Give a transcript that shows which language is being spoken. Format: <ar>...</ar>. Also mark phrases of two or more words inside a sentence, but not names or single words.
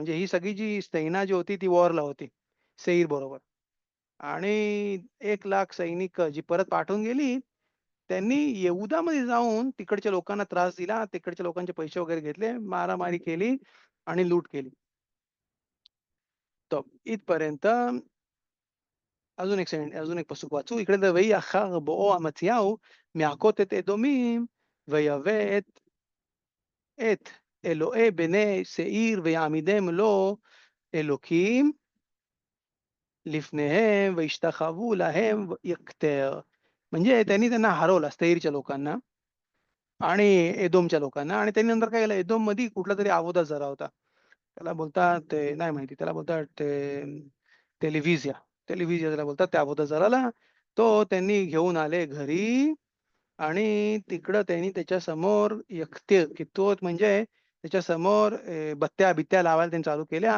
<mr>म्हणजे ही सगळी जी सेना जी होती ती वॉरला होती सेईर बरोबर आणि 1,00,000 सैनिक जी परत पाठवून गेली, त्यांनी येहूदामध्ये जाऊन तिकडच्या लोकांना त्रास दिला. तिकडच्या लोकांचे पैसे वगैरे घेतले, मारामारी केली आणि लूट केली. तर इथपर्यंत अजून एक פסוק वाचू.</mr> <he>इकडे तर "ויהי אחר בואו אמציהו מהכות את אדומים ויבא את אלוהי בני שעיר ויעמידם לו אלוקים לפניהם וישתחוו लהם יקטר."</he> <mr>म्हणजे त्यांनी त्यांना हरवलं सेईरच्या लोकांना आणि एदोमच्या लोकांना आणि त्यांनी नंतर काय केलं एदोममध्ये कुठलातरी</mr> <he>עבודה זרה</he> <mr>होता. त्याला बोलतात ते नाही माहिती त्याला बोलतात ते टेलिव्हिजिया. टेलिव्हिजिया त्याला बोलतात त्या अवोदा जराला. तो त्यांनी घेऊन आले घरी आणि तिकडं त्यांनी त्याच्यासमोर</mr> <he>יקטר קטורת</he> <mr>म्हणजे त्याच्यासमोर बत्त्या-बित्त्या लावायला त्यांनी चालू केल्या.</mr>